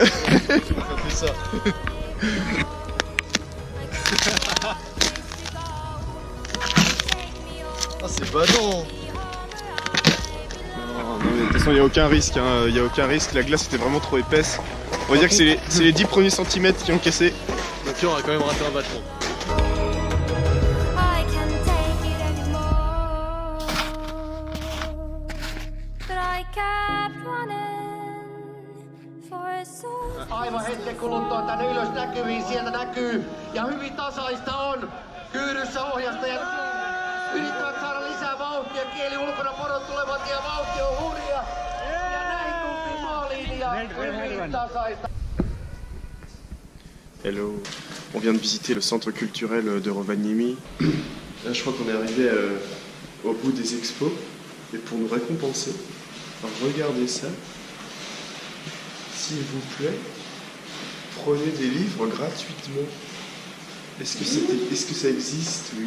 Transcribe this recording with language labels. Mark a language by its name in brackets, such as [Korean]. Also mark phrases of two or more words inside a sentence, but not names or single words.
[French] Ça fait ça. Ah, c'est badant. Non, mais de toute façon, il n'y a aucun risque. Il n'y a aucun risque. La glace était vraiment trop épaisse. On va dire que c'est les 10 premiers centimètres qui ont cassé. Mon cœur a quand même raté un battement. [Finnish] Aivan hetken kuluttua tänne ylös näkyviin, sieltä näkyy ja hyvin tasaista on. Kyyryssä ohjastajat yrittävät saada lisää vauhtia, kieli ulkona, porot tulevat ja vauhti on hurja. Ja näin tultiin maaliin ja hyvin tasaista. [French] Hello, on vient de visiter le centre culturel de Rovaniemi. Là, je crois qu'on est arrivé au bout des expos. Et pour nous récompenser, alors regardez ça. S'il vous plaît, prenez des livres gratuitement. Est-ce que ça existe? Oui.